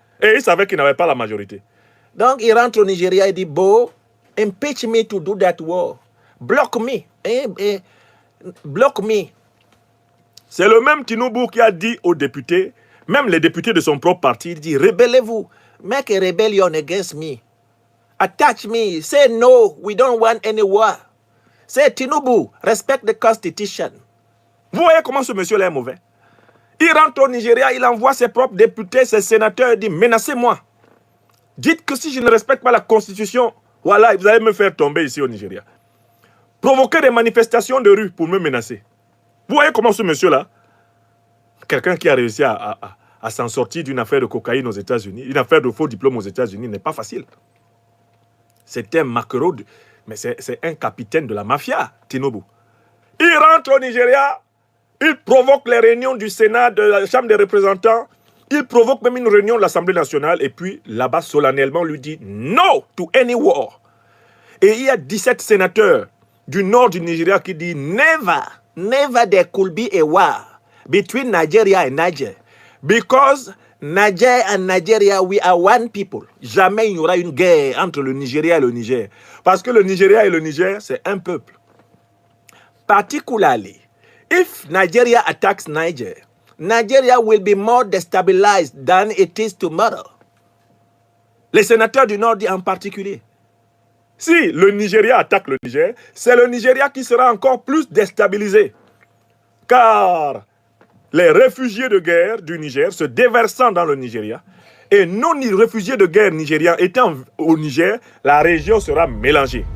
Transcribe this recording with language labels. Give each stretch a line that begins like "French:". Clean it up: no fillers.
French: Et il savait qu'il n'avait pas la majorité. Donc, il rentre au Nigeria et dit,
English: Bo, impeach me to do that war. Block me.
French: Block me. C'est le même Tinubu qui a dit aux députés, même les députés de son propre parti, il dit, rebellez-vous.
English: Make a rebellion against me. Attach me. Say no, we don't want any war. Say Tinubu, respect the constitution.
French: Vous voyez comment ce monsieur-là est mauvais? Il rentre au Nigeria, il envoie ses propres députés, ses sénateurs, il dit, menacez-moi. Dites que si je ne respecte pas la constitution, voilà, vous allez me faire tomber ici au Nigeria. Provoquer des manifestations de rue pour me menacer. Vous voyez comment ce monsieur-là, quelqu'un qui a réussi à s'en sortir d'une affaire de cocaïne aux États-Unis, une affaire de faux diplôme aux États-Unis, n'est pas facile. C'est un maquereau, mais c'est un capitaine de la mafia, Tinubu. Il rentre au Nigeria, il provoque les réunions du Sénat, de la Chambre des représentants, il provoque même une réunion de l'Assemblée nationale, et puis là-bas, solennellement, lui dit «
English: No to any war ».
French: Et il y a 17 sénateurs du nord du Nigeria qui disent «
English: Never, never there could be a war between Nigeria and Niger. Because Niger and Nigeria, we are one people.
French: » Jamais il n'y aura une guerre entre le Nigeria et le Niger. Parce que le Nigeria et le Niger, c'est un peuple.
English: Particularly, if Nigeria attacks Niger, Nigeria will be more destabilized than it is tomorrow.
French: Les sénateurs du Nord disent en particulier. Si le Nigeria attaque le Niger, c'est le Nigeria qui sera encore plus déstabilisé. Car les réfugiés de guerre du Niger se déversant dans le Nigeria et non réfugiés de guerre nigériens étant au Niger, la région sera mélangée.